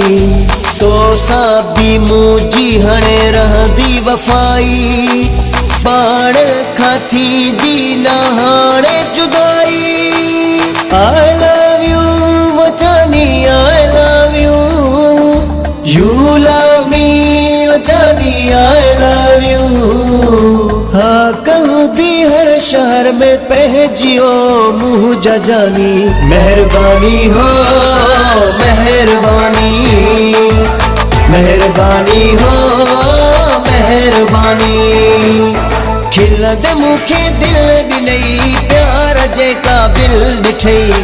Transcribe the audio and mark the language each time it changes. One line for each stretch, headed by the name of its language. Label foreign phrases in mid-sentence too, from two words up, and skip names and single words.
Sindhi: तो सां बि मुंहिंजी हाणे रहंदी वफ़ाई। पाण खां थींदी न हाणे जुदाई।
English: I love you
Sindhi: वो जानी,
English: I love you, you love me
Sindhi: ओ जानी,
English: I love you.
Sindhi: हाँ कहूँ थी हर शहर में पहुंचियो मुंहिंजा जानी। मेहरबानी हो मेहरबानी, मेहरबानी हो मेहरबानी। खिलद मूंखे दिल ॾिनई प्यार जे क़ाबिल ॾिठई।